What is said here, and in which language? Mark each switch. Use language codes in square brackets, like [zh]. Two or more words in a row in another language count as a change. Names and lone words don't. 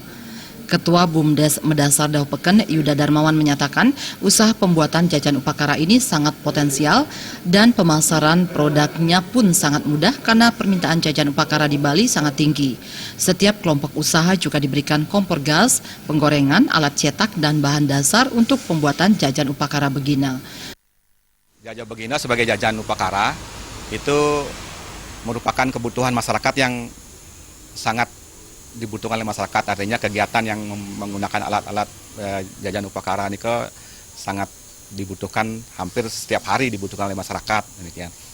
[id] Ketua BUMDes Medasar Dauh Peken, Yuda Darmawan, menyatakan usaha pembuatan jajan upakara ini sangat potensial dan pemasaran produknya pun sangat mudah karena permintaan jajan upakara di Bali sangat tinggi. Setiap kelompok usaha juga diberikan kompor gas, penggorengan, alat cetak, dan bahan dasar untuk pembuatan jajan upakara begina. Jajan begina sebagai jajan upakara itu merupakan kebutuhan masyarakat yang sangat dibutuhkan oleh masyarakat, artinya kegiatan yang menggunakan alat-alat jajan upakara ini sangat dibutuhkan, hampir setiap hari dibutuhkan oleh masyarakat, demikian.